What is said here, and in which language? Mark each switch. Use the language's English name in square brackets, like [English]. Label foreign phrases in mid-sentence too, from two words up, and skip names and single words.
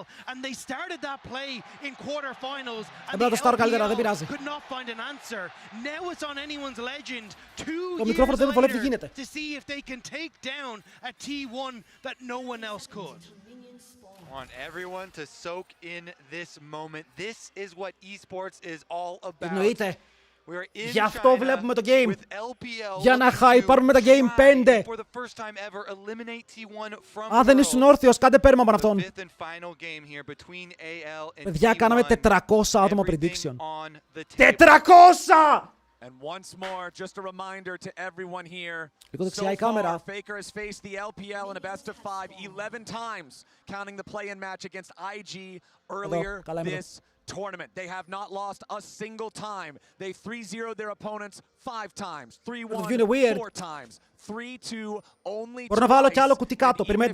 [English] And they started that play in quarterfinals. And the LPL could not find an answer. Now it's on anyone's legend 2 years later to see if they can take down a T1 that no one else could. I want everyone to soak in this moment. This is what esports is all about. [Greek] Εννοείται. Γι' αυτό βλέπουμε το game. Για να πάρουμε τα game 5. Αν δεν ήσουν όρθιος, κάντε πέρμα από αυτόν. Παιδιά, κάναμε 400 άτομα prediction. 400! [English] And once more, just a reminder to everyone here, so far, Faker has faced the LPL in a best-of-5 11 times, counting the play-in match against IG earlier this tournament. They have not lost a single time. They 3-0'd their opponents 5 times, 3-1 4 times, 3-2 only twice.